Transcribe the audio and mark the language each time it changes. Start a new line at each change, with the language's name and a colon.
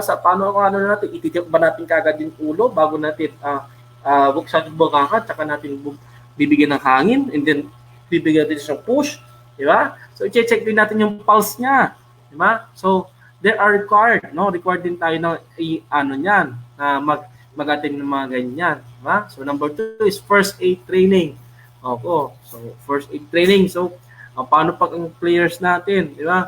Filipino: Sa paano natin ititip ba natin kagad yung ulo bago natin buksan yung bunganga, tsaka natin bibigyan ng hangin and then bibigyan natin siyang push, 'di ba? So i-check din natin yung pulse niya, 'di ba?
English: So there are required
Filipino: din tayo ng niyan, mag-attend ng mga ganyan, diba?
English: So number 2 is first aid training. So first aid training.
Filipino: So paano pag ang players natin, di ba?